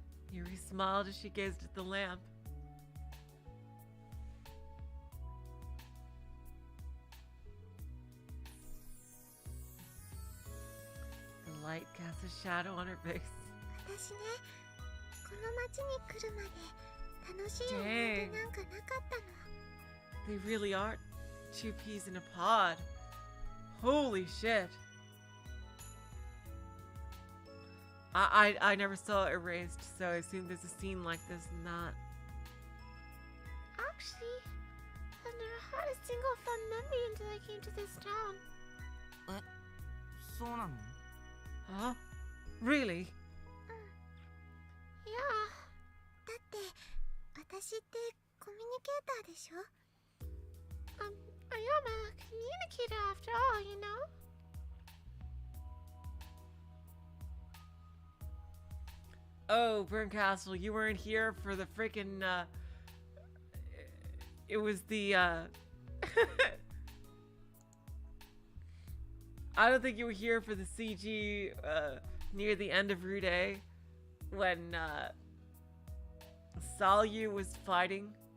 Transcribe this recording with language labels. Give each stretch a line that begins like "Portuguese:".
English: Yuri smiled as she gazed at the lamp. The light casts a shadow on her face.
Japanese: 私ねこの町に来るまで楽しい思い出なんかなかったの
English: They really are two peas in a pod. Holy shit. I never saw Erased, so I assume there's a scene like this in that. Actually, I've never had a single fun memory until I came to this town.
Japanese: そうなの？
English: Huh? Really? Yeah.
Japanese: だって私ってコミュニケーターでしょ？
English: I am a communicator after all, you know? Oh, Burncastle, you weren't here for the freaking, it was the, I don't think you were here for the CG, near the end of Route A, when, Salyu was fighting.